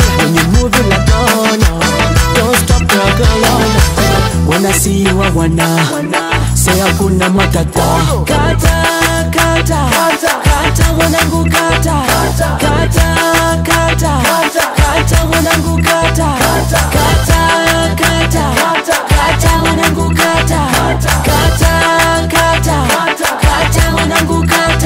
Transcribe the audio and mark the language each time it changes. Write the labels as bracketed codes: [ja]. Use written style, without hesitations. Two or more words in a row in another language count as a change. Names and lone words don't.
[en] When you move it like oh no, don't stop, girl, oh no. When I see you, I wanna say [sw] hakuna matata. Kata, kata, kata, wanangu kata, kata, kata, kata, wanangu kata, kata, kata, kata, wanangu kata, kata, kata, kata, wanangu kata.